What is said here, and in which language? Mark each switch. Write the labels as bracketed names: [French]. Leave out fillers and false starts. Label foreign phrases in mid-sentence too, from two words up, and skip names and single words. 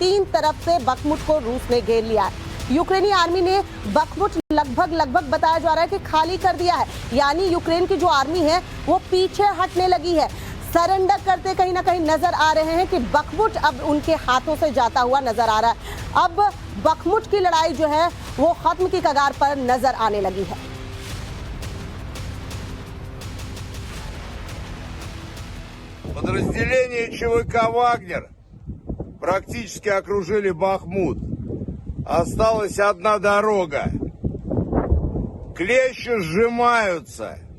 [Hindi] 3 तरफ से बखमुट को रूस ने घेर लिया है। यूक्रेनी आर्मी ने बखमुट लगभग बताया जा रहा है कि खाली कर दिया है, यानी यूक्रेन की जो आर्मी है वो पीछे हटने लगी है, सरेंडर करते कहीं ना कहीं नजर आ रहे हैं कि बखमुट अब उनके हाथों से जाता हुआ नजर आ रहा है। अब बखमुट की लड़ाई जो है वो खत्म की कगार पर नजर आने लगी है। [Russian] Подразделения ЧВК «Вагнер» практически окружили Бахмут. Осталась одна дорога. Клещи сжимаются.